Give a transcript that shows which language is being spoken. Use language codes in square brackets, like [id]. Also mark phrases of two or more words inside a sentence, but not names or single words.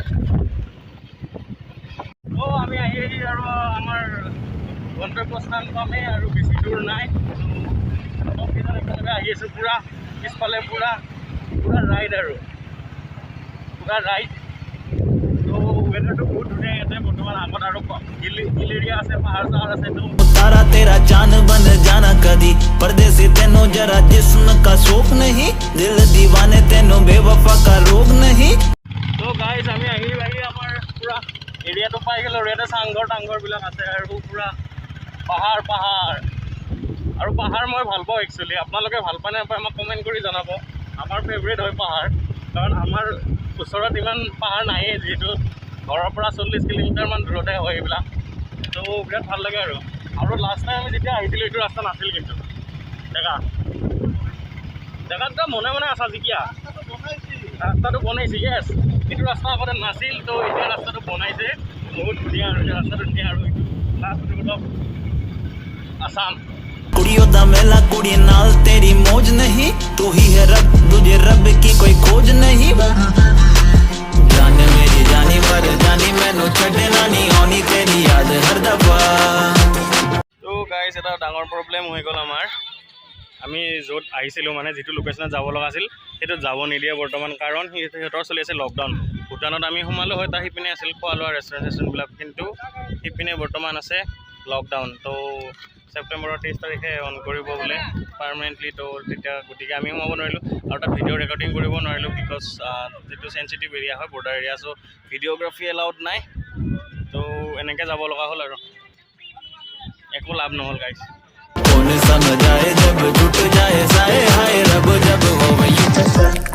[as] তো আমি আহি আৰু আমাৰ গন্তব্যস্থান পামেই আৰু বেছি দূৰ নাই। চবকেইজন একেলগে আহি আছোঁ পূৰা পিছফালে পূৰা ৰাইড আৰু পূৰা ৰাইড। তো ৱেডাৰটো বহুত ধুনীয়া ইয়াতে বৰ্তমান। আগত আৰু [en] hill area [as] আছে, পাহাৰ চাহাৰ আছে। তো [hi] तारा तेरा चांद बन जाना कदी, परदेसी तेनों जरा जिस्म का शौक नहीं, दिल दीवाने तेनों बेवफा का रोग नहीं। [as] তো গাইজ আমি আহি আমাৰ পূৰা এৰিয়াটো পাই গ'লোঁ। ইয়াতে চাংঘৰবিলাক আছে আৰু পূৰা পাহাৰ আৰু পাহাৰ মই ভাল পাওঁ একচুৱেলি। আপোনালোকে ভাল পায় নাপায় আমাক কমেণ্ট কৰি জনাব। আমাৰ ফেভৰেট হয় পাহাৰ, কাৰণ আমাৰ ওচৰত ইমান পাহাৰ নায়েই, যিহেতু ঘৰৰ পৰা 40 কিলোমিটাৰমান দূৰতে হয় এইবিলাক। তো বিৰাট ভাল লাগে আৰু [en] last time [as] আমি যেতিয়া আহিছিলোঁ এইটো ৰাস্তা নাছিল, কিন্তু জেগাটো মনে আছা জিকিয়া ৰাস্তাটো বনাইছে। য়েছ, এইটো ৰাস্তা আগতে নাছিল, তো এতিয়া ৰাস্তাটো বনাইছে, বহুত ধুনীয়া আৰু ৰাস্তাটো ধুনীয়া। আৰু লাষ্টটো অলপ আসাম। [pa] ਕੁੜੀਆਂ ਦਾ ਮੇਲਾ ਕੁੜੀ ਨਾਲ ਤੇਰੀ ਮੌਜ ਨਹੀਂ, [hi] तू ही है रब, तुझे रब की कोई खोज नहीं। [pa] ਜਾਨ ਮੇਰੀ ਜਾਨੀ ਪਰ ਜਾਨੀ ਮੈਨੂੰ ਛੱਡਣਾ ਨਹੀਂ ਆਣੀ ਤੇਰੀ ਯਾਦ ਹਰ ਦਫ਼ਾ। [as] তো গাইজ এটা ডাঙৰ প্ৰব্লেম হৈ গ'ল আমাৰ। আমি য'ত আহিছিলোঁ মানে যিটো লোকেশ্যনত যাব লগা আছিল সেইটোত যাব নিদিয়ে বৰ্তমান, কাৰণ সিহঁতৰ চলি আছে লকডাউন। ভূটানত আমি সোমালোঁ হয়, তাৰ সিপিনে আছিল খোৱা লোৱা ৰেষ্টুৰেণ্টবিলাক, কিন্তু সিপিনে বৰ্তমান আছে লকডাউন। তো ছেপ্টেম্বৰৰ 23 তাৰিখে অন কৰিব বোলে পাৰ্মানেণ্টলি। তো গতিকে আমি সোমাব নোৱাৰিলোঁ আৰু তাত [en] video recording [as] কৰিব নোৱাৰিলোঁ, বিকজ যিটো [en] sensitive area [as] হয়, [en] border area, [as] চ' [en] videography allowed [as] নাই। তো এনেকৈ যাব লগা হ'ল আৰু একো লাভ নহ'ল গাইজ। [hi] कौन समझाए जब टूट जाए साए हाय रब जब हो